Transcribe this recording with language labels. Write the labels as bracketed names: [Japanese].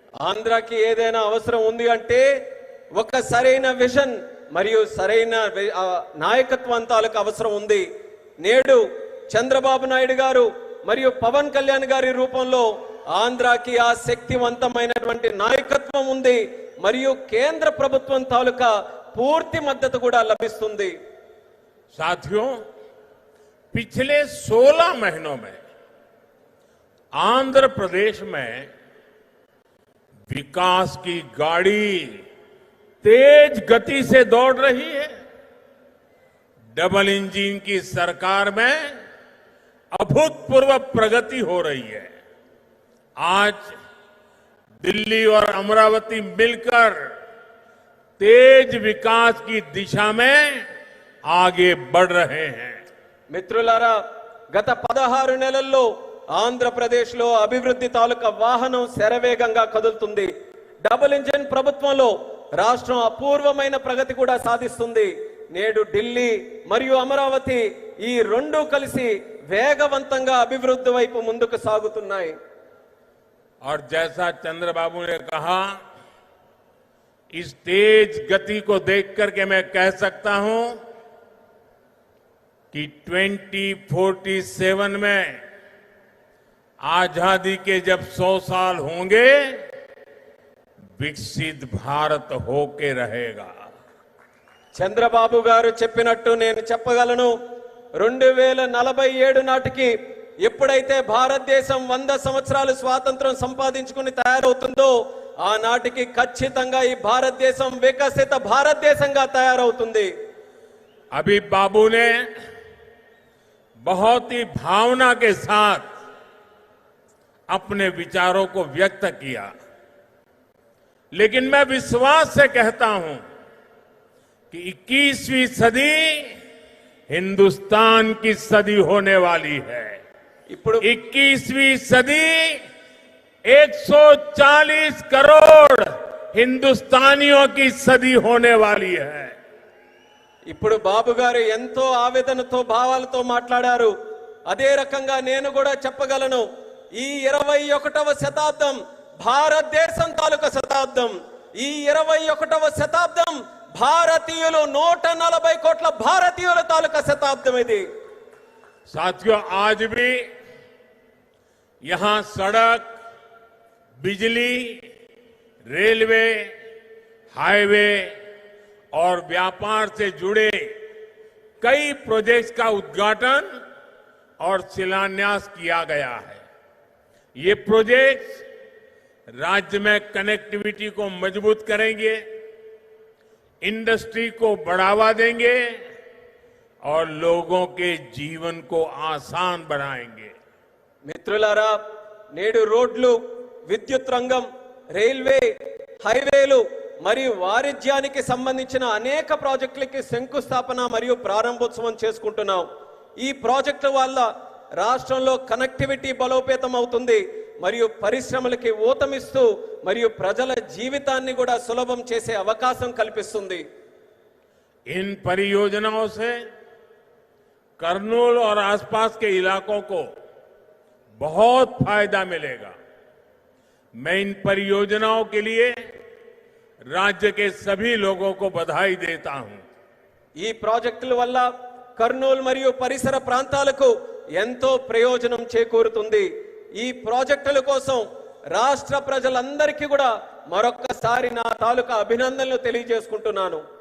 [Telugu] ఆంధ్రాకి ఏదైనా అవసరం ఉంది అంటే ఒక సరైన విజన్ మరియు సరైన నాయకత్వం తాలూకు అవసరం ఉంది. నేడు చంద్రబాబు నాయుడు గారు మరియు పవన్ కళ్యాణ్ గారి రూపంలో ఆంధ్రాకి ఆ శక్తివంతమైనటువంటి నాయకత్వం ఉంది మరియు కేంద్ర ప్రభుత్వం తాలూకా పూర్తి మద్దతు కూడా లభిస్తుంది. [Hindi] साथियों, पिछले 16 महीनों में आंध्र प्रदेश में विकास की गाड़ी तेज गति से दौड़ रही है। डबल इंजन की सरकार में अभूतपूर्व प्रगति हो रही है। आज दिल्ली और अमरावती मिलकर तेज विकास की दिशा में आगे बढ़ रहे हैं। [Telugu] మిత్రులారా, గత 16 నెలల్లో ఆంధ్రప్రదేశ్ లో అభివృద్ధి తాలూకా వాహనం శరవేగంగా కదులుతుంది. డబుల్ ఇంజిన్ ప్రభుత్వంలో రాష్ట్రం అపూర్వమైన ప్రగతి కూడా సాధిస్తుంది. నేడు ఢిల్లీ మరియు అమరావతి ఈ రెండు కలిసి వేగవంతంగా అభివృద్ధి వైపు ముందుకు సాగుతున్నాయి. [Hindi] और जैसा चंद्रबाबू ने कहा, इस तेज गति को देख करके मैं कह सकता हूं कि 2047 में आजादी के जब 100 साल होंगे, विकसित भारत होके रहेगा। [Telugu] చంద్రబాబు గారు చెప్పినట్టు నేను చెప్పగలను. 2047 నాటికి ఎప్పుడైతే భారతదేశం 100 సంవత్సరాలు స్వాతంత్రం సంపాదించుకుని తయారవుతుందో ఆనాటికి ఖచ్చితంగా ఈ భారతదేశం వికసిత భారతదేశంగా తయారవుతుంది. [Hindi] अभी बाबू ने बहुत ही भावना के साथ अपने विचारों को व्यक्त किया, लेकिन मैं विश्वास से कहता हूं कि 21वीं सदी हिंदुस्तान की सदी होने वाली है। 21वीं सदी 140 करोड़ हिंदुस्तानियों की सदी होने वाली है। [Telugu] ఇప్పుడు బాబు గారు ఎంతో ఆవేదనతో భావాలతో మాట్లాడారు. అదే రకంగా నేను కూడా చెప్పగలను, ఈ 21వ శతాబ్దం భారతదేశం తాలూకా శతాబ్దం. ఈ 21వ శతాబ్దం భారతీయులు 140 కోట్ల భారతీయుల తాలూకా శతాబ్దం ఇది. [Hindi] साथियों, आज भी यहां सड़क, बिजली, रेलवे, हाईवे और व्यापार से जुड़े कई प्रोजेक्ट्स का उद्घाटन और शिलान्यास किया गया है। ये प्रोजेक्ट्स राज्य में कनेक्टिविटी को मजबूत करेंगे, इंडस्ट्री को बढ़ावा देंगे और लोगों के जीवन को आसान बनाएंगे। [Telugu] మిత్రులారా, నేడు రోడ్లు, విద్యుత్ రంగం, రైల్వే, హైవేలు మరియు వాణిజ్యానికి సంబంధించిన అనేక ప్రాజెక్టులకి శంకుస్థాపన మరియు ప్రారంభోత్సవం చేసుకుంటున్నాం. ఈ ప్రాజెక్టుల వల్ల రాష్ట్రంలో కనెక్టివిటీ బలోపేతం అవుతుంది మరియు పరిశ్రమలకి ఊతమిస్తూ మరియు ప్రజల జీవితాన్ని కూడా సులభం చేసే అవకాశం కల్పిస్తుంది. [Hindi] इन परियोजनाओं से करनूल और आसपास के इलाकों को बहुत फायदा मिलेगा. मैं इन परियोजनाओं के लिए राज्य के सभी लोगों को बधाई देता हूं. [Telugu] ఈ ప్రాజెక్టుల వల్ల కర్నూలు మరియు పరిసర ప్రాంతాలకు ఎంతో ప్రయోజనం చేకూరుతుంది. ఈ ప్రాజెక్టుల కోసం రాష్ట్ర ప్రజలందరికీ కూడా మరొక్కసారి నా తాలూకా అభినందనలు తెలియజేసుకుంటున్నాను.